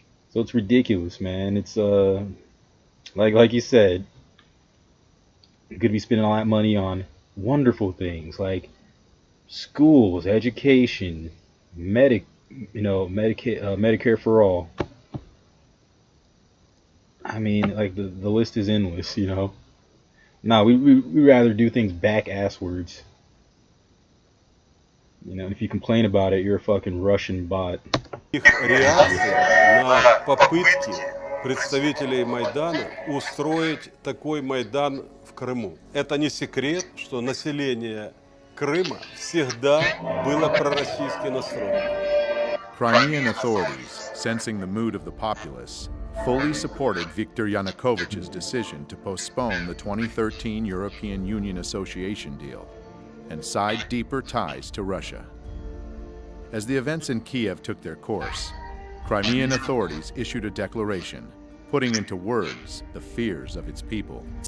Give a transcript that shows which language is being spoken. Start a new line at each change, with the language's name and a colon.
English: So it's ridiculous, man. It's like you said, we could be spending all that money on wonderful things like schools, education, Medicare for all. I mean, like the list is endless, you know. No, we rather do things back asswards. You know, if you complain about it, you're a fucking Russian bot.
Russian: Их реакция на попытки представителей Майдана устроить такой Майдан в Крыму. Это не секрет, что население Крыма всегда было пророссийски настроено.
English: Crimean authorities, sensing the mood of the populace, fully supported Viktor Yanukovych's decision to postpone the 2013 European Union Association deal and side deeper ties to Russia. As the events in Kiev took their course, Crimean authorities issued a declaration, putting into words the fears of its people.